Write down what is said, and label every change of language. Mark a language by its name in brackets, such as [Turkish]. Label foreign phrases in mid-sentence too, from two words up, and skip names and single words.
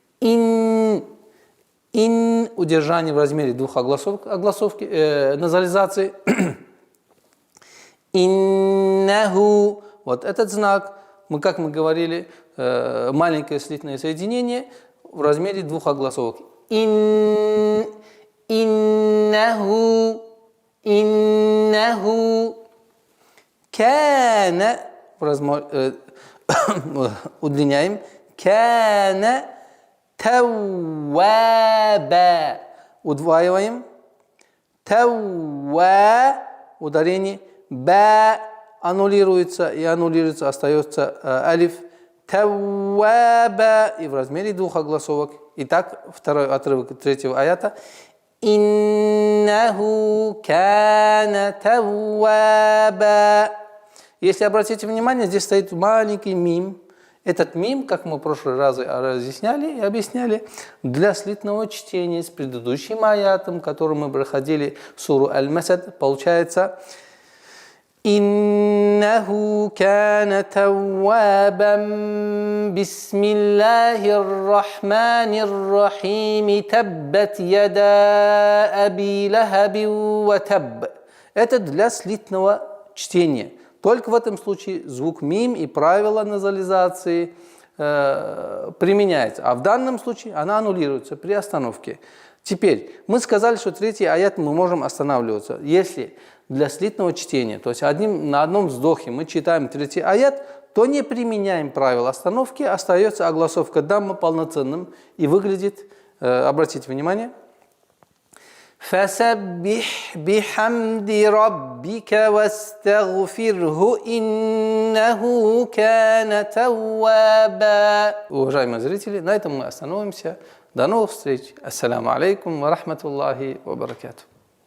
[Russian] Удержание в размере двух огласовки, назализации. Иннаху. Вот этот знак, как мы говорили, маленькое слитное соединение в размере двух огласовок. Иннаху. [Arabic] إنه. كان. [Russian] Удлиняем. [Arabic] كان توابا. [Russian] Удваиваем. Тауа. Ударение. Ба аннулируется и аннулируется, остается алиф. Тауаба. И в размере двух огласовок. Итак, второй отрывок третьего аята. [Arabic] إنه كان توابا. [Russian] Если обратите внимание, здесь стоит маленький мим. Этот мим, как мы в прошлый раз разъясняли и объясняли, для слитного чтения с предыдущим аятом, который мы проходили, суру Аль-Масад, получается [Arabic] «إنه كان توابا بسم الله الرحمن الرحيم تبت يدا أبي لهب وتب». [Russian] Это для слитного чтения. Только в этом случае звук мим и правила назализации применяется. А в данном случае она аннулируется при остановке. Теперь, мы сказали, что третий аят мы можем останавливаться. Если для слитного чтения, то есть на одном вздохе мы читаем третий аят, то не применяем правила остановки, остается огласовка дамма полноценным и выглядит, обратите внимание, [Arabic] فَسَبِّحْ بِحَمْدِ رَبِّكَ وَاسْتَغْفِرْهُ إِنَّهُ كَانَ تَوَّابًا. [Russian] Уважаемые зрители, на этом мы остановимся. До новых встреч. [Arabic] السلام عليكم ورحمة الله وبركاته.